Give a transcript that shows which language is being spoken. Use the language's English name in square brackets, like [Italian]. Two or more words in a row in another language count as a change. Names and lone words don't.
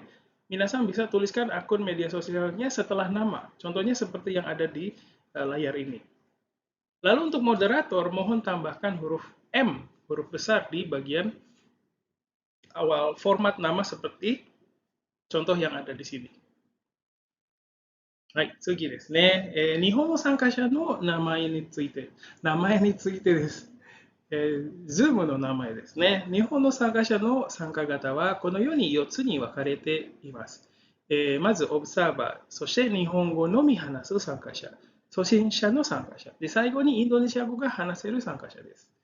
[Indonesian] Minasan bisa tuliskan akun media sosialnya setelah nama. Contohnya seperti yang ada di layar ini. Lalu untuk moderator, mohon tambahkan huruf M, huruf besar di bagian awal format nama seperti contoh yang ada di sini. [Japanese] はい、次ですね。日本の参加者の名前についてです。Zoom の名前ですね。日本の参加者の参加型はこのように4つに分かれています。まず、オブザーバー、そして日本語のみ話す参加者、初心者の参加者、で最後にインドネシア語が話せる参加者です。